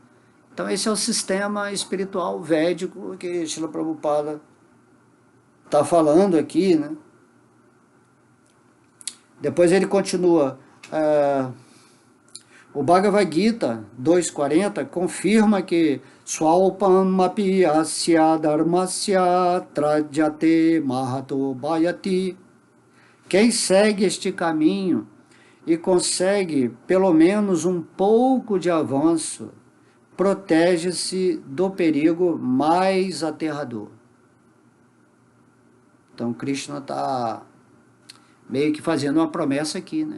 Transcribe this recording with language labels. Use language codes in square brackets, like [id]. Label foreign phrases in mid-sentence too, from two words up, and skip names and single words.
[pt] Então, esse é o sistema espiritual védico que Srila Prabhupada está falando aqui, né? Depois ele continua. O Bhagavad Gita 2.40 confirma que [sa] Swalpam api asya dharmasya trajate mahato bhayati. [pt] Quem segue este caminho e consegue pelo menos um pouco de avanço, protege-se do perigo mais aterrador. Então Krishna está meio que fazendo uma promessa aqui, né?